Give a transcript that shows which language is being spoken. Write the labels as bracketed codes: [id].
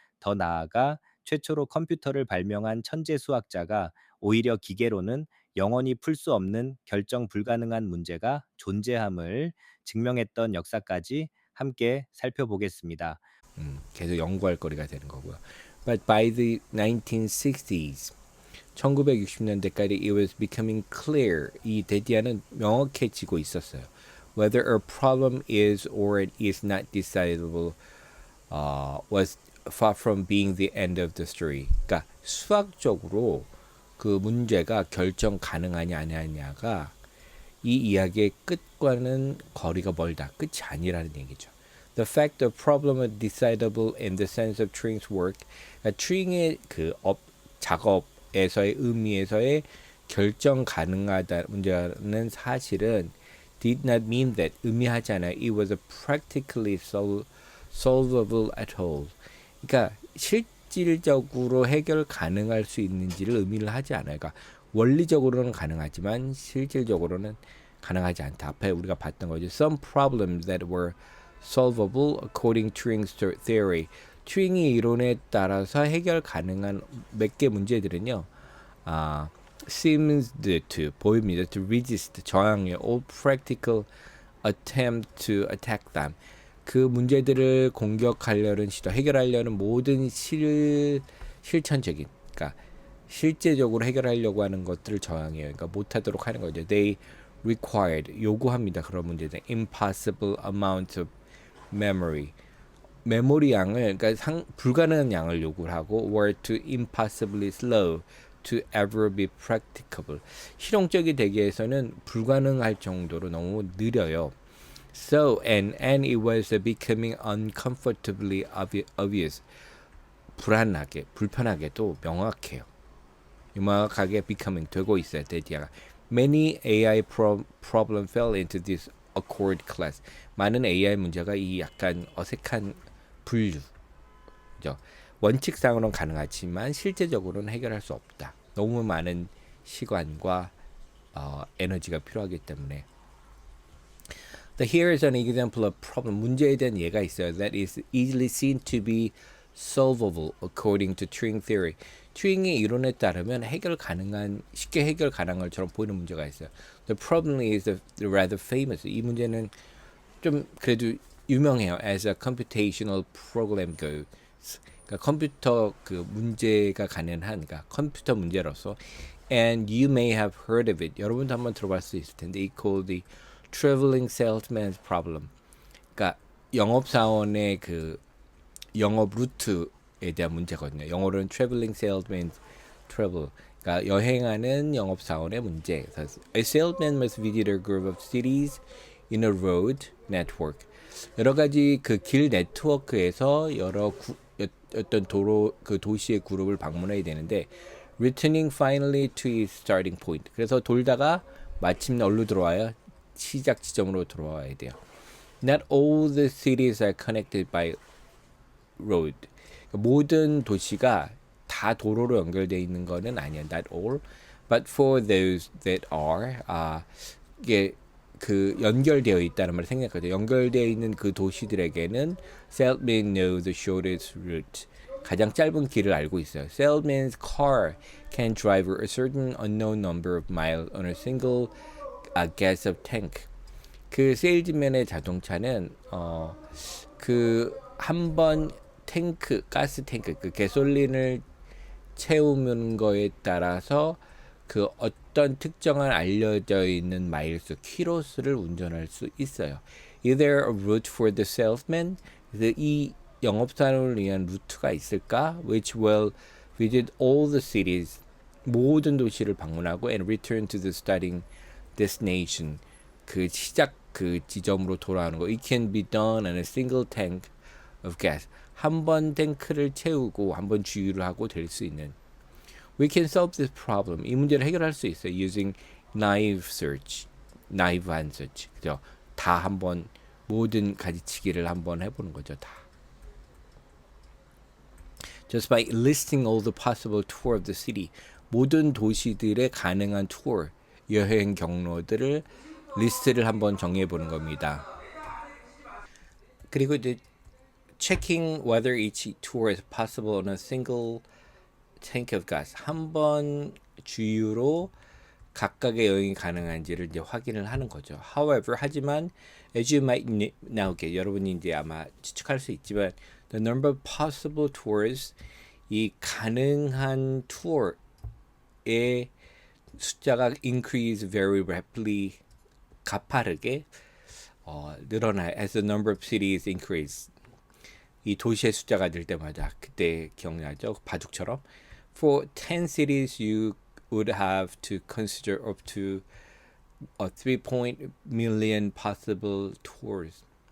[ko] 더 나아가 최초로 컴퓨터를 발명한 천재 수학자가 오히려 기계로는 영원히 풀 수 없는 결정 불가능한 문제가 존재함을 증명했던 역사까지 함께 살펴보겠습니다. 계속 연구할 거리가 되는 거고요. [en] But by the 1960s, [ko] 1960년대까지 [en] it was becoming clear. [ko] 이 데디아는 명확해지고 있었어요. [en] Whether a problem is or it is not decidable was far from being the end of the story. [ko] 그러니까 수학적으로 그 문제가 결정 가능하냐 아니냐가 이 이야기의 끝과는 거리가 멀다. 끝이 아니라는 얘기죠. [en] The fact the problem is decidable in the sense of Turing's work, [ko] 그러니까 튜링의 그 작업에서의 의미에서의 결정 가능하다 문제는 사실은 [en] did not mean that [ko] 의미하지 않아요. [en] It was practically solvable at all. [ko] 그러니까 실질적으로 해결 가능할 수 있는지를 의미를 하지 않아요. 그러니까 원리적으로는 가능하지만 실질적으로는 가능하지 않다. 앞에 우리가 봤던 거죠. [en] Some problems that were solvable according to Turing's theory. [ko] 튜링의 이론에 따라서 해결 가능한 몇 개 문제들은요. [en] seems to [ko] 보입니다. [en] To resist [ko] 저항해 [en] all practical attempt to attack them. [ko] 그 문제들을 공격하려는 시도, 해결하려는 모든 실천적인, 그러니까 실제적으로 해결하려고 하는 것들을 저항해요. 그러니까 못하도록 하는 거죠. [en] They required [ko] 요구합니다. 그런 문제들. [en] Impossible amount of memory. [ko] 메모리 양을 그러니까 불가능한 양을 요구를 하고 [en] were too impossibly slow to ever be practicable. [ko] 실용적이 되기 위해서는 불가능할 정도로 너무 느려요. [en] So and it was becoming uncomfortably obvious. [ko] 불안하게, 불편하게도 명확해요. 명확하게 [en] becoming [ko] 되고 있어요. 데디아가. [en] Many AI problem fell into this awkward class. [ko] 많은 AI 문제가 이 약간 어색한 분류죠. 원칙상으로는 가능하지만 실제적으로는 해결할 수 없다. 너무 많은 시간과 에너지가 필요하기 때문에. [en] Here is an example of problem. [ko] 문제에 대한 예가 있어요. [en] That is easily seen to be solvable according to Turing theory. [ko] 튜링의 이론에 따르면 쉽게 해결 가능한 것처럼 보이는 문제가 있어요. [en] The problem is rather famous. [ko] 이 문제는 좀 그래도 유명해요. [en] As a computational program goes. [ko] 그러니까 컴퓨터 그 문제가 가능한, 그러니까 컴퓨터 문제로서. [en] And you may have heard of it. 여러분도 한번 들어볼 수 있을 텐데, It's called the traveling salesman's problem. [ko] 그러니까 영업사원의 그 영업 루트에 대한 문제거든요. 영어로는 [en] traveling salesman's trouble. [ko] 그러니까 여행하는 영업사원의 문제. [en] A salesman must visit a group of cities in a road network. [ko] 여러 가지 그 길 네트워크에서 여러 어떤 도로 그 도시의 그룹을 방문해야 되는데 [en] returning finally to its starting point. [ko] 그래서 돌다가 마침내 어디로 들어와요? 시작 지점으로 들어와야 돼요. [en] Not all the cities are connected by road. [ko] 모든 도시가 다 도로로 연결되어 있는 거는 아니야. [en] Not all. But for those that are, [ko] 이게 그 연결되어 있다는 말을 생략하죠. 연결되어 있는 그 도시들에게는 [en] salesmen know the shortest route. [ko] 가장 짧은 길을 알고 있어요. [en] Salesman's car can drive a certain unknown number of miles on a single gas of tank. [ko] 그 세일즈맨의 자동차는 그 한 번 탱크, 가스 탱크, 그 가솔린을 채우는 거에 따라서 그 어떤 특정한 알려져 있는 마일수, 키로수를 운전할 수 있어요. [en] Either a route for the salesman, [ko] 이 영업사원을 위한 루트가 있을까? [en] Which will visit all the cities, [ko] 모든 도시를 방문하고 [en] and return to the starting destination, [ko] 그 시작 그 지점으로 돌아오는 거. [en] It can be done on a single tank of gas. [ko] 한 번 탱크를 채우고 한 번 주유를 하고 될 수 있는. [en] We can solve this problem. [ko] 이 문제를 해결할 수 있어요. [en] Using naive search. [ko] 나이브한 서치. 그죠? 다 한번 모든 가지치기를 한번 해보는 거죠. 다. [en] Just by listing all the possible tour of the city, [ko] 모든 도시들의 가능한 투어, 여행 경로들을 리스트를 한번 정해 보는 겁니다. 그리고 이제 [en] checking whether each tour is possible on a single tank of gas. [ko] 한 번 주유로 각각의 여행이 가능한지를 이제 확인을 하는 거죠. [en] However, [ko] 하지만 [en] as you might now get, [ko] 여러분이 이제 아마 추측할 수 있지만 [en] the number of possible tours, [ko] 이 가능한 투어의 숫자가 [en] increase very rapidly, [ko] 가파르게 늘어나요. [en] As the number of cities increase, [ko] 이 도시의 숫자가 늘 때마다 그때 기억나죠? 바둑처럼. [en] For 10 cities, you would have to consider up to 3.million possible tours.